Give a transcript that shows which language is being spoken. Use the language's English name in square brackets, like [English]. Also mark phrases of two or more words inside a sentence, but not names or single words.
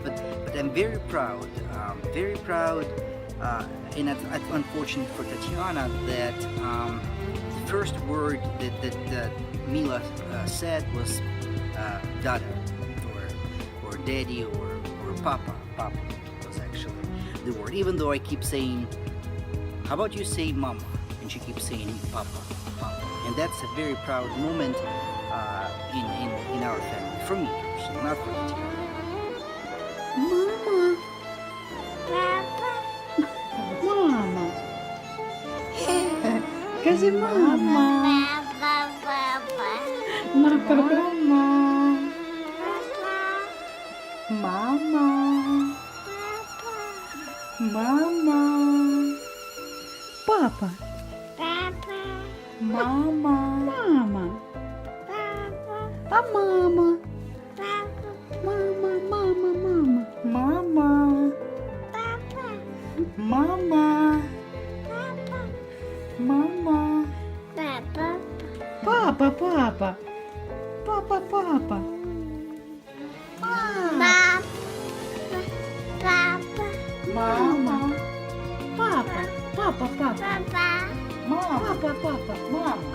[English] But I'm very proud, and it's unfortunate for Tatiana that the first word that Mila said was Dada, or Daddy, or Papa. Papa was actually the word. Even though I keep saying, how about you say Mama? And she keeps saying Papa, Papa. And that's a very proud moment in our family. For me personally, not for Tatiana. Mama. Papa. [Ukrainian] Mama. Кажи мама. Мама. Мама. Мама. Папа. Мама. Мама. А мама? Мама, мама, мама. Мама. Мама. Мама. Папа, папа. Папа, папа. Мама. Папа. Папа, папа. Мама. Папа, папа. Мама.